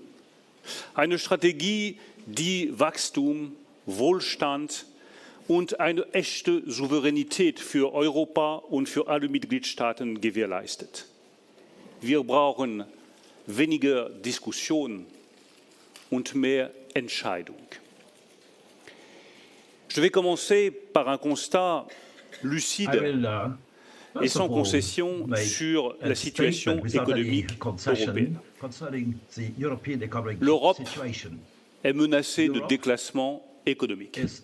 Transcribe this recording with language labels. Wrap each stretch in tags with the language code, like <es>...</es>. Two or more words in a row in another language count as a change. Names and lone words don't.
<de>Eine Strategie, die Wachstum, Wohlstand und eine echte Souveränität für Europa und für alle Mitgliedstaaten gewährleistet. Wir brauchen weniger Diskussion und mehr Entscheidung.</de> <fr>Je vais commencer par un constat lucide et sans concession sur la situation économique européenne. L'Europe est menacée de déclassement économique.</fr>